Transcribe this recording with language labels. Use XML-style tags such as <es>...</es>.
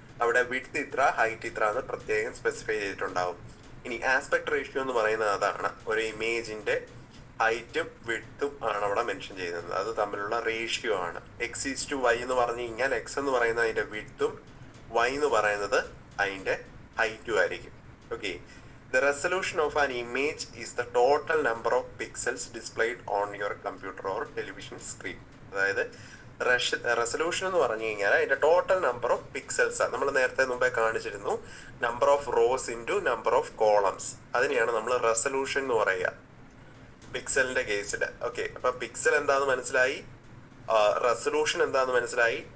<ml>അവിടെ വിഡ്ത്ത് ഇത്ര, ഹൈറ്റ് ഇത്ര എന്ന് പ്രത്യേകം സ്പെസിഫൈ ചെയ്തിട്ടുണ്ടാവും. ഇനി ആസ്പെക്ട് റേഷ്യോ എന്ന് പറയുന്നത് അതാണ്, ഒരു ഇമേജിന്റെ ഹൈറ്റും വിഡ്ത്തും ആണ് അവിടെ മെൻഷൻ ചെയ്യുന്നത്. അത് തമ്മിലുള്ള റേഷ്യോ ആണ്. x:y എന്ന് പറഞ്ഞു കഴിഞ്ഞാൽ x എന്ന് പറയുന്നത് അതിന്റെ വിഡ്ത്തും y എന്ന് പറയുന്നത് അതിന്റെ ഹൈറ്റും ആയിരിക്കും. Okay.</ml> <en>The resolution of an image is the total number of pixels displayed on your computer or television screen.</en> <ml>അതായത് റെസൊല്യൂഷൻ എന്ന് പറഞ്ഞു കഴിഞ്ഞാൽ അതിന്റെ ടോട്ടൽ നമ്പർ ഓഫ് പിക്സൽസ്. നമ്മൾ നേരത്തെ മുമ്പേ കാണിച്ചിരുന്നു, number of rows into number of columns. അതിനെയാണ് നമ്മൾ റെസൊല്യൂഷൻ എന്ന് പറയുക പിക്സലിന്റെ കേസിൽ. ഓക്കെ. അപ്പൊ പിക്സൽ എന്താന്ന് മനസ്സിലായി, റെസൊല്യൂഷൻ എന്താന്ന് മനസ്സിലായി.</ml>